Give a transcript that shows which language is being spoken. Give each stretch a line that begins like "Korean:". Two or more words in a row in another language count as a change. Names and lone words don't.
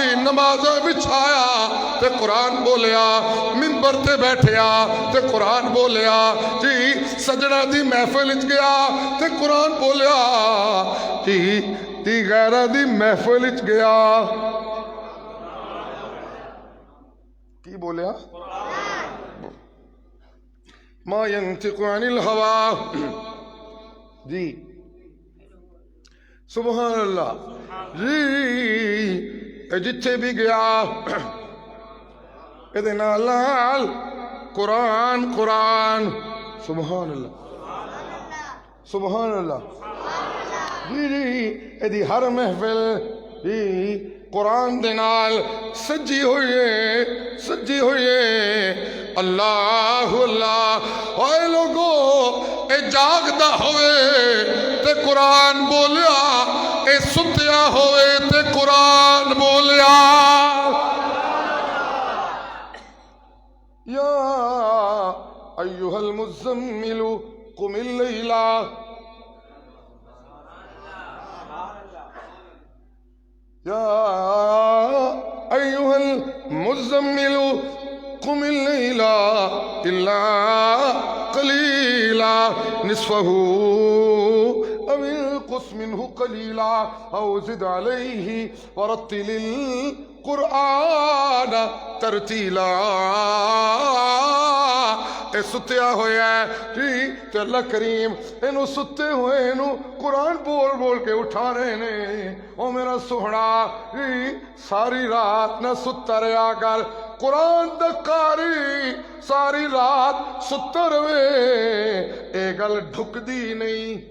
Punjabi: نمازاں وچھایا تے قرآن بولیا، ممبر تے بیٹھیا تے قرآن بولیا جی. سجناں دی محفل چ گیا تے قرآن بولیا جی. دی غیراں دی محفل چ گیا، کی بولیا?
Arabic: ما ينطق عن الهوى जी। سبحان الله जी।
Punjabi: جتھے بھی گیا ایہدے نال قرآن قرآن.
Arabic: سبحان الله سبحان الله जी जी।
Punjabi: ایہدی ہر محفل جی قرآن دے نال سجی ہوئی ہے، سجی ہوئی ہے. अल्लाह अल्लाह। اوئے لوکو، اے جاگدا ہووے تے قرآن بولیا، اے ستیا ہووے تے قرآن بولیا.
Arabic: يا أيها المزمل قم الليل يا أيها المزمل قم الليل إلا قليلا نصفه أو انقص منه قليلا أو زد عليه ورتل القرآن ترتيلا.
Punjabi: اے ستیا ہویا جی تے اللہ کریم اینوں ستے ہوئے اینوں قرآن بول بول کے اٹھا رہے نے. او میرا سوہنا جی، ساری رات نہ ستا رہا کر، قرآن دا قاری ساری رات ستا رہوے، اے گل ڈھکدی نہیں.